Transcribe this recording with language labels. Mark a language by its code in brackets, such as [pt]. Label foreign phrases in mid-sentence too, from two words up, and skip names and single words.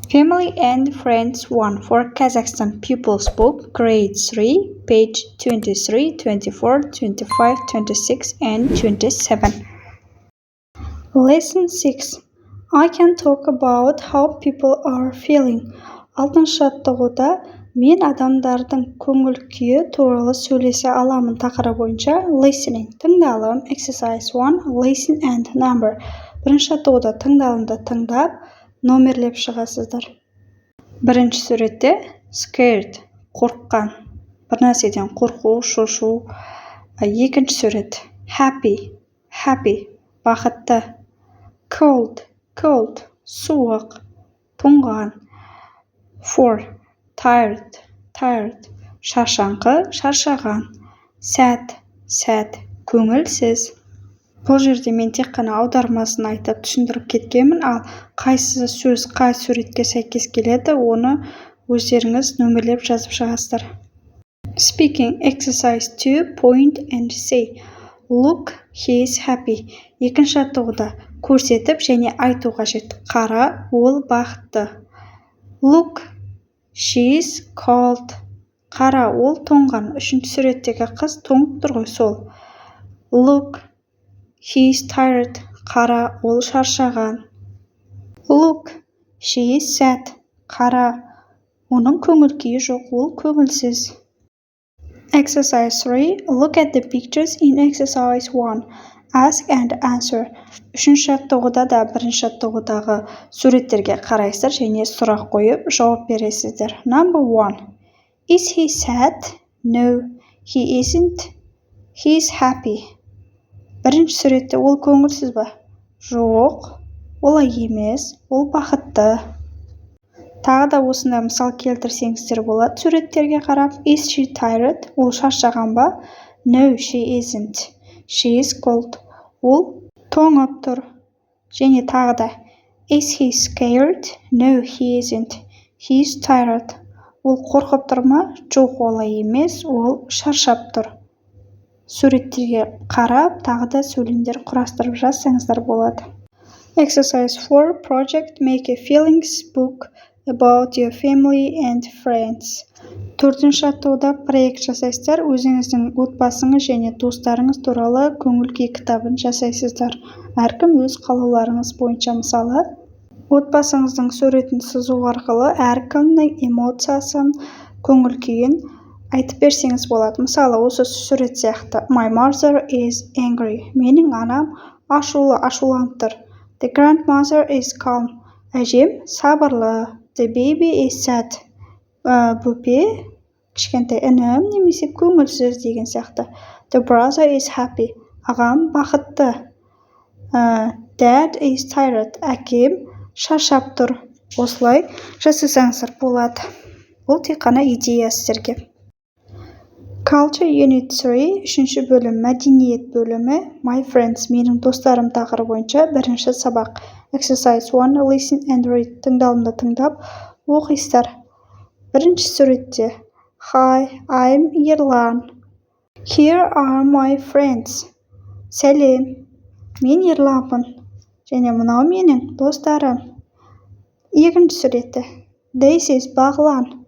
[en] Family and Friends 1 for Kazakhstan Pupils Book, Grade 3, page 23, 24, 25, 26, and 27. Lesson 6. I can talk about how people are feeling. [kk] 6-шы жаттығуда мен адамдардың көңіл күйі туралы сөйлесе аламын тақырыбы бойынша listening. Тыңдалым. Exercise 1. [en] Listen and number. [kk] 1-шы жаттығуда тыңдалымды тыңдап, номерлеп шығасыздар. 1-ші суретте scared, қорыққан, бір нәрседен қорқу, шошу. 2-ші сурет happy, бақытты. Cold, суық, тоңған. 4. Tired, шаршаңқы, шаршаған. Sad, көңілсіз. Бұл жерде мен тек қана аудармасын айтып түсіндіріп кеткенмін, ал қайсы сөз қай суретке сәйкес келеді, оны өздеріңіз нөмерлеп жазып шығасыздар. [en] Speaking exercise 2, point and say. Look, he is happy. [kk] 2-ші жаттығуда көрсетіп және айту қажет. Қара, ол бақытты. [en] Look, she is cold. [kk] Қара, ол тоңған. 3-ші суреттегі қыз тоңып тұр ғой, сол. [en] Look, he is tired. [kk] Қара, ол шаршаған. [en] Look, she is sad. [kk] Қара, оның көңіл күйі жоқ, ол көңілсіз. [en] Exercise 3. Look at the pictures in exercise 1. Ask and answer. [kk] 3-ші жаттығуда да 1-ші жаттығудағы суреттерге қарайсыздар және сұрақ қойып жауап бересіздер. [en] Number 1. Is he sad? No, he isn't. He is happy. [kk] 1-ші суретте ол көңілсіз ба? Жоқ, олай емес, ол бақытты. Тағы да осындай мысал келтірсеңіздер болады суреттерге қарап. [en] Is she tired? [kk] Ол шаршаған ба? [en] No, she isn't. She is cold. [kk] Ол тоңып тұр. Және тағы да. [en] Is he scared? No, he isn't. He is tired. [kk] Ол қорқып тұр ма? Жоқ, олай емес, ол шаршап тұр. Суреттерге қарап, тағы да сөйлемдер құрастырып жазсаңыздар болады. [en] Exercise 4. Project. Make a feelings book about your family and friends. [kk] 4-ші жаттығуда проект жасайсыздар, өзіңіздің отбасыңыз және достарыңыз туралы көңіл күй кітабын жасайсыздар. Әркім өз қалауларыңыз бойынша, мысалы, отбасыңыздың суретін сызу арқылы әркімнің эмоциясын, көңіл күйін айтып берсеңіз болады. Мысалы, осы сурет сияқты. [en] My mother is angry. [kk] Менің анам ашуланып тұр. [en] The grandmother is calm. [kk] Әжем сабырлы. [en] The baby is sad. [kk] Бөпе, кішкентай інім немесе көңілсіз деген сияқты. [en] The brother is happy. [kk] Ағам бақытты. [en] Dad is tired. [kk] Әкем шаршап тұр. Осылай жасасаңыздар болады. Бұл тек қана идея сіздерге. [en] Culture Unit [kk] 3, 3-ші бөлім, мәдениет бөлімі. [en] My friends, [kk] менің достарым тақырыбы бойынша 1-ші сабақ. [en] Exercise 1, listen and read. [kk] Тыңдалымды тыңдап, оқисыздар. 1-ші суретте. [en] Hi, I'm Ерлан. Here are my friends. [kk] Сәлем, мен Ерланмын. Және мынау менің достарым. 2-ші суретте. [en] This is Бағлан.